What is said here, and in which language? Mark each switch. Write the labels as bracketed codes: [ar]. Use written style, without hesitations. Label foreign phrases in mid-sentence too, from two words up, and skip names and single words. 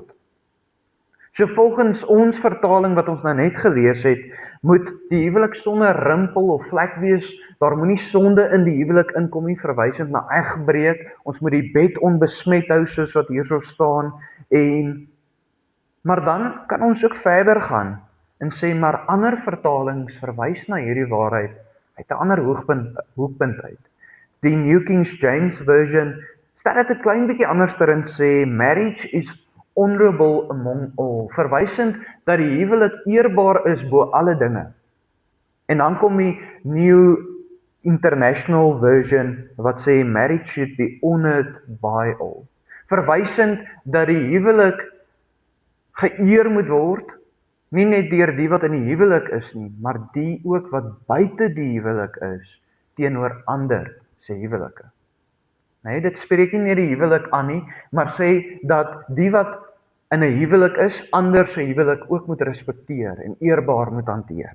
[af] So volgens ons vertaling wat ons nou net gelees het, moet die huwelik sonder rimpel of vlek wees, daar moenie sonde in die huwelik inkom nie, verwysend na egbreek, ons moet die bed onbesmet hou, soos wat hierso staan, maar dan kan ons ook verder gaan, en sê, maar ander vertalings verwys na hierdie waarheid, uit 'n ander hoekpunt uit. Die New King James Version, stel dit 'n klein bietjie anders erin, sê, [en] marriage is honorable among all, [af] verwysend dat die huwelik eerbaar is bo alle dinge. En dan kom die New International Version wat sê [en] marriage should be honored by all, [af] verwysend dat die huwelik geëer moet word, nie net deur die wat in die huwelik is nie, maar die ook wat buite die huwelik is teenoor ander se huwelike. Nee, dit spreek nie net die huwelik aan nie, maar sê dat die wat in 'n huwelik is, ander se huwelik ook moet respekteer en eerbaar moet hanteer.